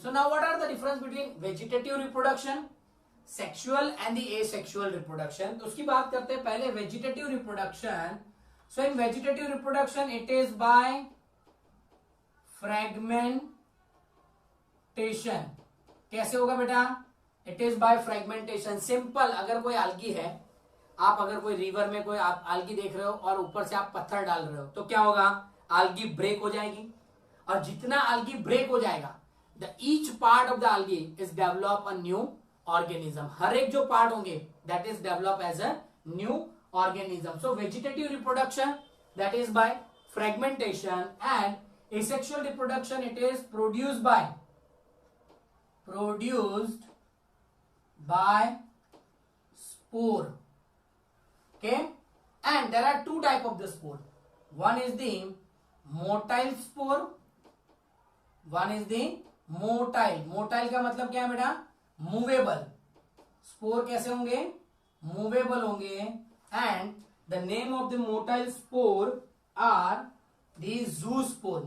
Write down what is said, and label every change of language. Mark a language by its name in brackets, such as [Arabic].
[English] So now what are the difference between vegetative reproduction, sexual and the asexual reproduction? [Hindi] तो उसकी बात करते हैं पहले [English] vegetative reproduction. So in vegetative reproduction it is by fragmentation. [Hindi] कैसे होगा बेटा? [English] It is by fragmentation. Simple. [Hindi] अगर कोई algae है, आप अगर कोई रिवर में कोई आप algae देख रहे हो और ऊपर से आप पत्थर डाल रहे हो तो क्या होगा? algae ब्रेक हो जाएगी और जितना algae ब्रेक हो जाएगा [English] the each part of the algae is develop a new organism. [Hindi] हर एक जो पार्ट होंगे [English] that is develop as a new organism. So vegetative reproduction that is by fragmentation and asexual reproduction it is produced by spore. Okay, and there are two type of the spore. One is the motile spore, one is the motile. [Hindi] Motile का मतलब क्या है बेटा? [English] Movable. [Hindi] Spore कैसे होंगे? [English] Movable होंगे and the name of the motile spore are the zoospore.